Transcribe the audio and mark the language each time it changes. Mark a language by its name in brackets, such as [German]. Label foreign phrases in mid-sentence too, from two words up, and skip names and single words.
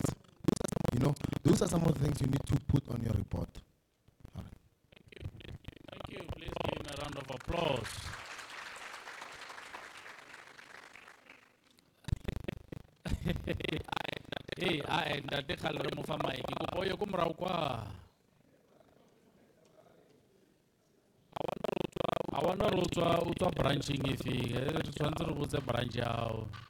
[English] You know, those are some of the things you need to put on your report. Thank you. Please give him a round of applause. Hey, I [Southern Sotho] ntate kgale re mo fa mic. [Tswana] Ke kopa o ye ko morao kwa. [English] I wonder [Tswana] o tswa branching efeng. [Southern Sotho] Re tshwanetse re botse branch ya hao.